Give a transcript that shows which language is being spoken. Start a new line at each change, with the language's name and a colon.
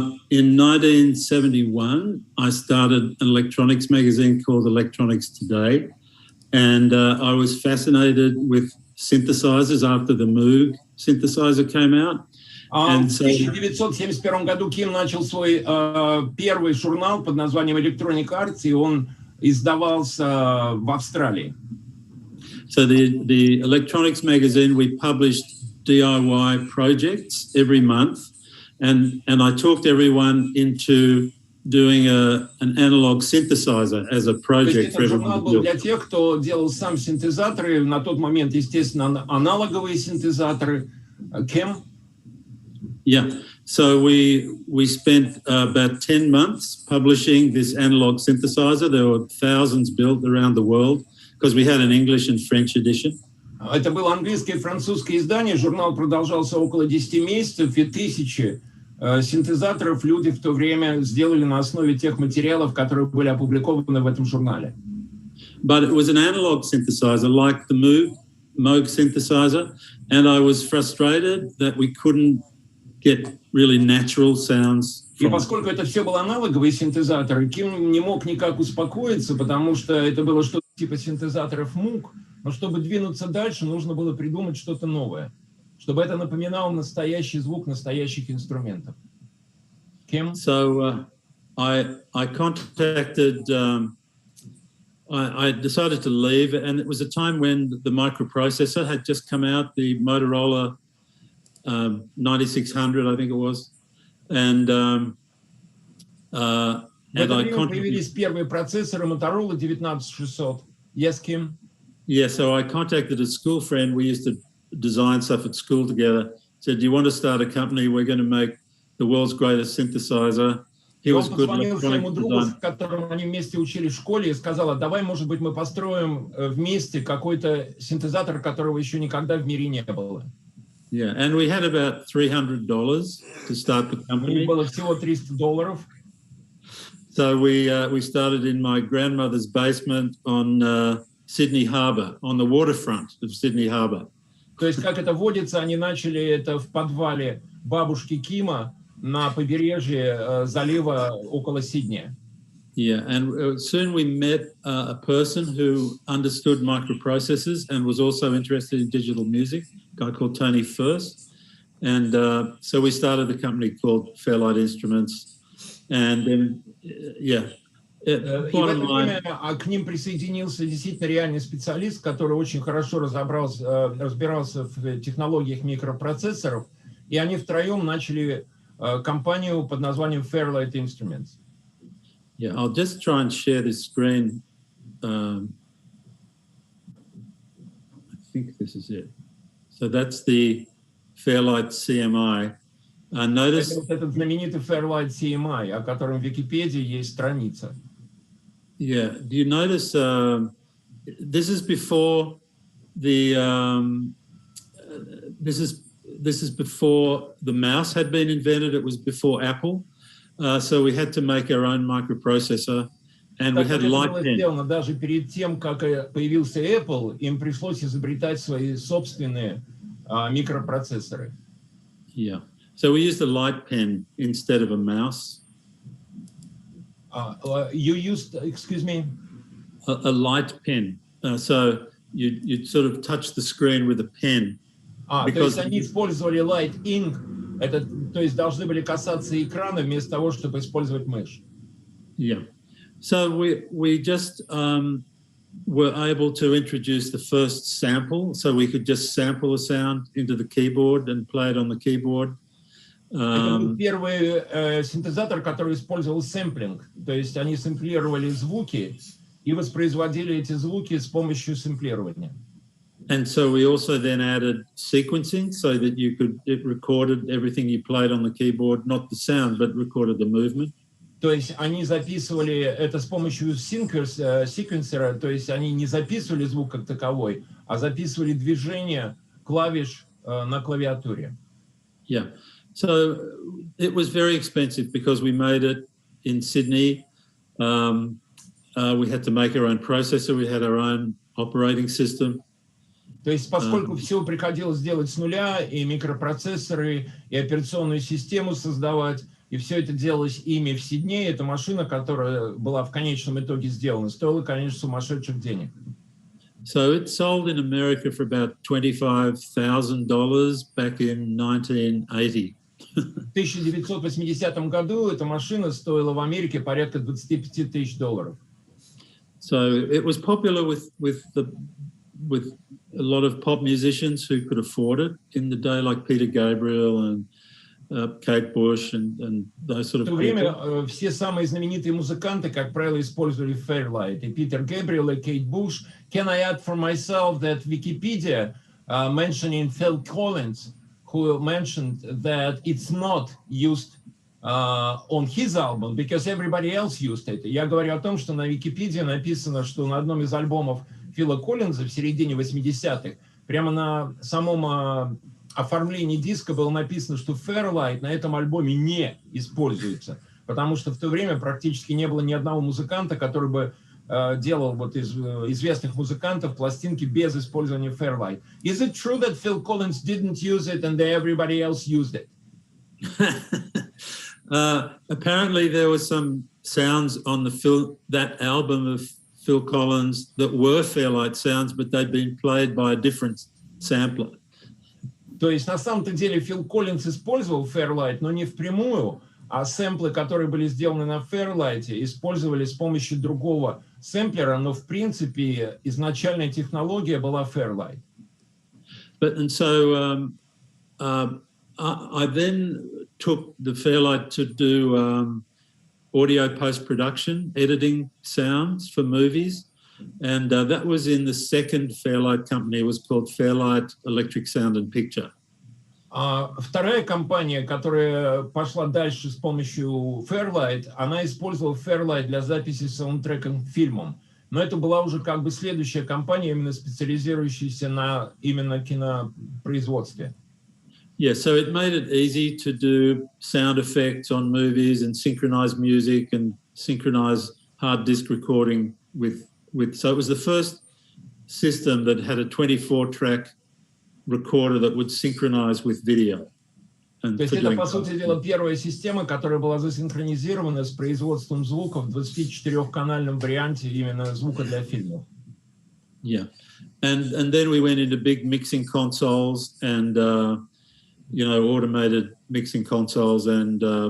English: In 1971, I started an electronics magazine called Electronics Today, and I was fascinated with synthesizers after the Moog synthesizer came out.
Russian: В 1971 году Ким начал свой первый журнал под названием Electronic Arts, и он издавался в Австралии.
English: So the electronics magazine, we published DIY projects every month, and I talked everyone into doing an analog synthesizer as a project for everyone.
Russian: Журнал был для тех, кто делал сам синтезаторы, на тот момент, естественно, аналоговые синтезаторы.
English: Kim? Yeah, so we spent about 10 months publishing this analog synthesizer. There were thousands built around the world because we had an English and French edition.
Russian: Это было английское и французское издание. Журнал продолжался около 10 месяцев, и тысячи синтезаторов люди в то время сделали на основе тех материалов, которые были опубликованы в этом журнале.
English: But it was an analog synthesizer like the Moog synthesizer, and I was frustrated that we couldn't get really natural sounds.
Russian: И поскольку это все был аналоговый синтезатор, Ким не мог никак успокоиться, потому что это было что-то типа синтезаторов Moog, но чтобы двинуться дальше, нужно было придумать что-то новое, чтобы это напоминало настоящий звук настоящих инструментов. Ким?
English: So I contacted, I decided to leave, and it was a time when the microprocessor had just come out, the Motorola 9600, I think it was, and I
Russian: появились первые процессоры Motorola 19600.
English: Yes, Kim? Yeah, so I contacted a school friend. We used to design stuff at school together, said, "Do you want to start a company? We're going to make the world's greatest synthesizer." He was good at electronic design.
Russian: С которым они вместе учились в школе, и сказала: давай, может быть, мы построим вместе какой-то синтезатор, которого еще никогда в мире не было.
English: Yeah, and we had about $300 to start the company.
Russian: Было всего $300.
English: So we started in my grandmother's basement on Sydney Harbour, on the waterfront of Sydney Harbour.
Russian: То есть, как это водится, они начали это в подвале бабушки Кима на побережье залива около Сиднея.
English: Yeah, and soon we met a person who understood microprocessors and was also interested in digital music, a guy called Tony First. And so we started the company called Fairlight Instruments. And then, yeah.
Russian: И в это время к ним присоединился действительно реальный специалист, который очень хорошо разбирался в технологиях микропроцессоров, и они втроем начали компанию под названием Fairlight Instruments.
English: Yeah, I'll just try and share this screen. I think this is it. So that's the Fairlight CMI. Notice.
Russian: Это этот знаменитый Fairlight CMI, о котором в Википедии есть страница.
English: Yeah, do you notice? This is before the. This is before the mouse had been invented. It was before Apple. So we had to make our own microprocessor, and we had light pen.
Russian: Даже перед тем, как появился Apple, им пришлось изобретать свои собственные микропроцессоры.
English: Yeah. So we used a light pen instead of a mouse. You used, excuse me? A light pen. So you sort of touch the screen with a pen.
Russian: То есть они использовали light ink. Это, то есть должны были касаться экрана вместо того, чтобы использовать мышь.
English: Yeah. So we just were able to introduce the first sample, so we could just sample a sound into the keyboard and play it on the keyboard.
Russian: Это был первый синтезатор, который использовал сэмплинг, то есть они сэмплировали звуки и воспроизводили эти звуки с помощью сэмплирования.
English: And so we also then added sequencing so that it recorded everything you played on the keyboard, not the sound, but recorded the movement.
Russian: То есть они записывали это с помощью секвенсера, то есть они не записывали звук как таковой, а записывали движение клавиш на клавиатуре.
English: Yeah. So it was very expensive because we made it in Sydney. We had to make our own processor. We had our own operating system.
Russian: То есть, поскольку все приходилось делать с нуля, и микропроцессоры, и операционную систему создавать, и все это делалось ими в Сиднее, эта машина, которая была в конечном итоге сделана, стоила, конечно, сумасшедших денег.
English: So it sold in America for about $25,000 back in 1980.
Russian: В 1980 году эта машина стоила в Америке порядка $25 тысяч.
English: So it was popular with a lot of pop musicians who could afford it in the day, like Peter Gabriel and Kate Bush and those sort of people.
Russian: В то время все самые знаменитые музыканты, как правило, использовали Fairlight. И Питер Гэбриэл, и Кейт Буш.
English: Can I add for myself that Wikipedia mentioning Phil Collins, who mentioned that it's not used on his album because everybody else used it.
Russian: Я говорю о том, что на Википедии написано, что на одном из альбомов Фила Коллинза в середине 80-х прямо на самом оформлении диска было написано, что Fairlight на этом альбоме не используется, потому что в то время практически не было ни одного музыканта, который бы делал вот из известных музыкантов пластинки без использования Fairlight.
English: Is it true that Phil Collins didn't use it and that everybody else used it? Apparently there were some sounds on that album of Phil Collins that were Fairlight sounds, but they'd been played by a different sampler.
Russian: То есть на самом-то деле Фил Коллинз использовал Fairlight, но не впрямую, а сэмплы, которые были сделаны на Fairlight, использовали с помощью другого сэмплера, но в принципе изначальная технология была Fairlight.
English: And so I then took the Fairlight to do audio post-production, editing sounds for movies. And that was in the second Fairlight company. It was called Fairlight Electric Sound and Picture.
Russian: Вторая компания, которая пошла дальше с помощью Fairlight, она использовала Fairlight для записи саундтрека к фильмам. Но это была уже как бы следующая компания, именно специализирующаяся на именно кинопроизводстве.
English: Yeah, so it made it easy to do sound effects on movies and synchronize music and synchronize hard disk recording with. So it was the first system that had a 24-track recorder that would synchronize with video.
Russian: То есть это, по сути дела, первая система, которая была засинхронизирована с производством звука в 24-канальном варианте именно звука для фильмов.
English: Yeah, and then we went into big mixing consoles and automated mixing consoles and